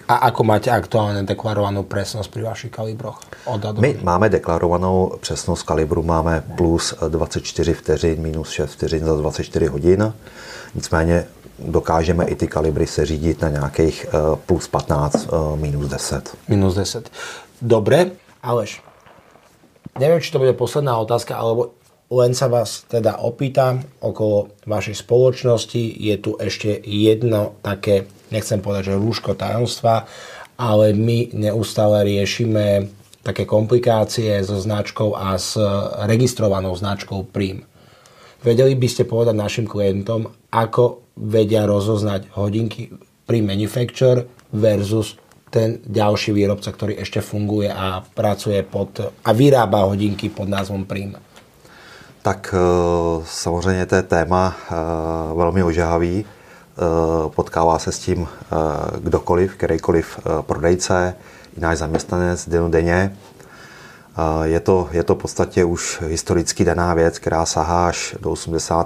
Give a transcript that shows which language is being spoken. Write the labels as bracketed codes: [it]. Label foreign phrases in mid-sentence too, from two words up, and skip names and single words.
[sk] A ako máte aktuálně deklarovanou presnosť pri vašich kalibroch? [cs] My máme deklarovanou přesnost kalibru, máme plus 24 vteřin, minus 6 vteřin za 24 hodin. Nicméně dokážeme i ty kalibry seřídit na nějakých plus 15, minus 10. Minus 10. [sk] Dobre, Aleš, Neviem, či to bude posledná otázka, alebo len sa vás teda opýtam okolo vašej spoločnosti. Je tu ešte jedno také, nechcem povedať, že rúško tajomstva, ale my neustále riešime také komplikácie so značkou a s registrovanou značkou Prim. Vedeli by ste povedať našim klientom, ako vedia rozoznať hodinky Prim Manufacture versus ten ďalší výrobca, ktorý ešte funguje a pracuje a vyrába hodinky pod názvom Prim? [cs] Tak samozřejmě to je téma velmi ožehavý. Potkává se s tím kdokoliv, kterýkoliv prodejce, i náš zaměstnanec dennodenně. Je to v podstatě už historicky daná věc, která sahá až do 80.